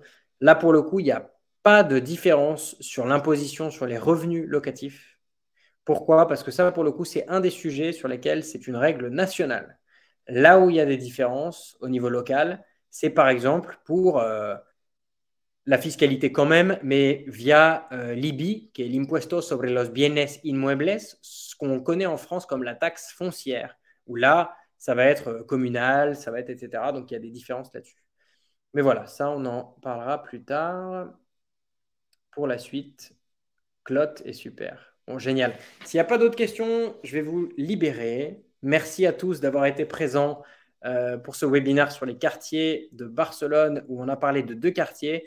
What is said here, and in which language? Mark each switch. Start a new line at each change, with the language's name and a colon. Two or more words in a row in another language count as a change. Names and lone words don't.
French: Là, pour le coup, il n'y a pas de différence sur l'imposition sur les revenus locatifs. Pourquoi? Parce que ça, pour le coup, c'est un des sujets sur lesquels c'est une règle nationale. Là où il y a des différences au niveau local, c'est par exemple pour la fiscalité quand même, mais via l'IBI, qui est l'
Spanish: Impuesto sobre los bienes inmuebles,
French: ce qu'on connaît en France comme la taxe foncière, où là, ça va être communal, ça va être etc. Donc il y a des différences là-dessus. Mais voilà, ça, on en parlera plus tard. Pour la suite, Clotte est super. Bon, génial. S'il n'y a pas d'autres questions, je vais vous libérer. Merci à tous d'avoir été présents pour ce webinaire sur les quartiers de Barcelone où on a parlé de 2 quartiers.